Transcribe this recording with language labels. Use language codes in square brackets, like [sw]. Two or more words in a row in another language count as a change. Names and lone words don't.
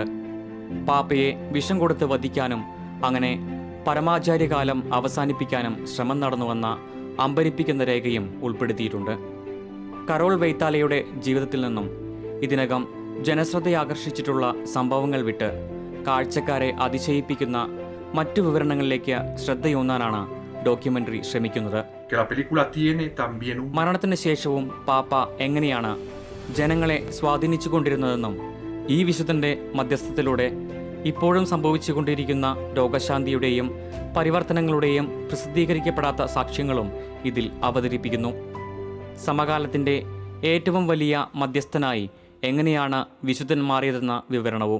[ml] പാപ്പയെ വിഷം കൊടുത്ത് വധിക്കാനും അങ്ങനെ പരമാചാര്യകാലം അവസാനിപ്പിക്കാനും ശ്രമം നടന്നുവെന്ന അമ്പരിപ്പിക്കുന്ന രേഖയും ഉൾപ്പെടുത്തിയിട്ടുണ്ട്. കരോൾ വൈത്താലയുടെ ജീവിതത്തിൽ നിന്നും ഇതിനകം ജനശ്രദ്ധയാകർഷിച്ചിട്ടുള്ള സംഭവങ്ങൾ വിട്ട് കാഴ്ചക്കാരെ അതിശയിപ്പിക്കുന്ന മറ്റു വിവരണങ്ങളിലേക്ക് ശ്രദ്ധയൂന്നാനാണ് ഡോക്യുമെൻ്ററി ശ്രമിക്കുന്നത്. [es] Que la película tiene también un... [ml] മരണത്തിന് ശേഷവും പാപ്പ എങ്ങനെയാണ് ജനങ്ങളെ സ്വാധീനിച്ചുകൊണ്ടിരുന്നതെന്നും ഈ വിശുദ്ധൻ്റെ മധ്യസ്ഥത്തിലൂടെ ഇപ്പോഴും സംഭവിച്ചുകൊണ്ടിരിക്കുന്ന രോഗശാന്തിയുടെയും പരിവർത്തനങ്ങളുടെയും പ്രസിദ്ധീകരിക്കപ്പെടാത്ത സാക്ഷ്യങ്ങളും ഇതിൽ അവതരിപ്പിക്കുന്നു. സമകാലത്തിൻ്റെ ഏറ്റവും വലിയ മധ്യസ്ഥനായി എങ്ങനെയാണ് വിശുദ്ധൻ മാറിയതെന്ന വിവരണവും.